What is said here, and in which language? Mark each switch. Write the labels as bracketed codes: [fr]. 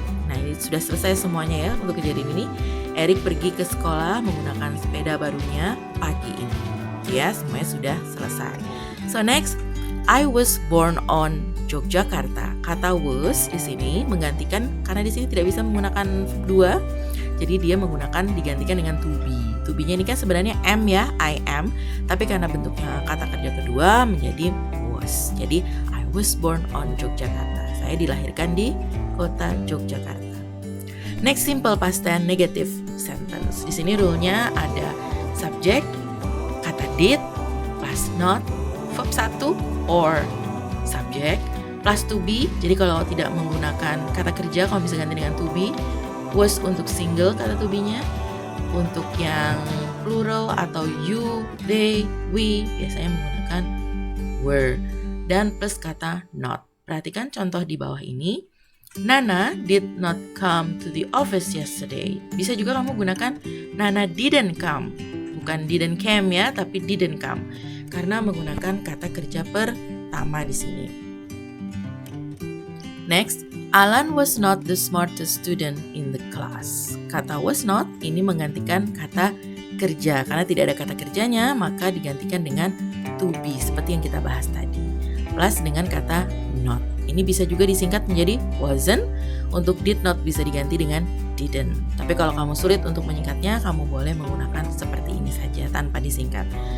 [id] Nah, ini sudah selesai semuanya ya untuk kejadian ini. Eric pergi ke sekolah menggunakan sepeda barunya pagi ini. Ya, semuanya sudah selesai. [en] So next, I was born on Yogyakarta. [id] Kata was di sini menggantikan, karena di sini tidak bisa menggunakan dua, jadi dia digantikan dengan to be. To be-nya ini kan sebenarnya am ya, [en] I am, [id] tapi karena bentuknya kata kerja kedua menjadi was. [en] Jadi I was born on Yogyakarta. [id] Saya dilahirkan di kota Yogyakarta. [en] Next, simple past tense negative sentence. [id] Di sini rule-nya ada subject, kata did, plus not, verb 1 or subject, plus to be. Jadi kalau tidak menggunakan kata kerja, kamu bisa ganti dengan to be. Was untuk single kata to be-nya. Untuk yang plural atau you, they, we biasanya menggunakan were. Dan plus kata not. Perhatikan contoh di bawah ini. [en] Nana did not come to the office yesterday. [id] Bisa juga kamu gunakan [en] Nana didn't come. [id] Bukan didn't came ya, tapi didn't come. Karena menggunakan kata kerja pertama di sini. [en] Next, Alan was not the smartest student in the class. [id] Kata was not ini menggantikan kata kerja. Karena tidak ada kata kerjanya, maka digantikan dengan to be seperti yang kita bahas tadi. Plus dengan kata not. Ini bisa juga disingkat menjadi wasn't. Untuk did not bisa diganti dengan didn't. Tapi kalau kamu sulit untuk menyingkatnya, kamu boleh menggunakan seperti ini saja tanpa disingkat.